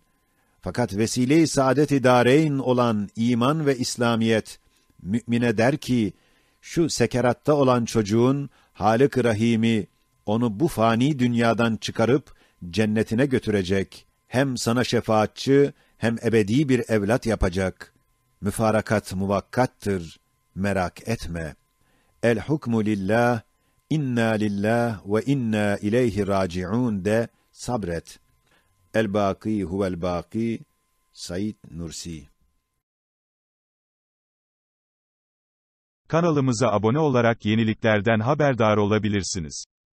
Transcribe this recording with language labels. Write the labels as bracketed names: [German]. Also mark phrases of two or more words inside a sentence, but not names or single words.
[Turkish] Fakat vesile-i saadet-i dâreyn olan iman ve İslamiyet mümine der ki, şu sekeratta olan çocuğun Hâlik-i Rahîm'i onu bu fani dünyadan çıkarıp cennetine götürecek, hem sana şefaatçi hem ebedi bir evlat yapacak. Müfarakat muvakkattır, merak etme. [Arabic] الحكم لله إنا لله وإنا إليه راجعون [Turkish] de sabret. [Arabic] الباقي هو الباقي, Said Nursi. [Turkish] Kanalımıza abone olarak yeniliklerden haberdar olabilirsiniz.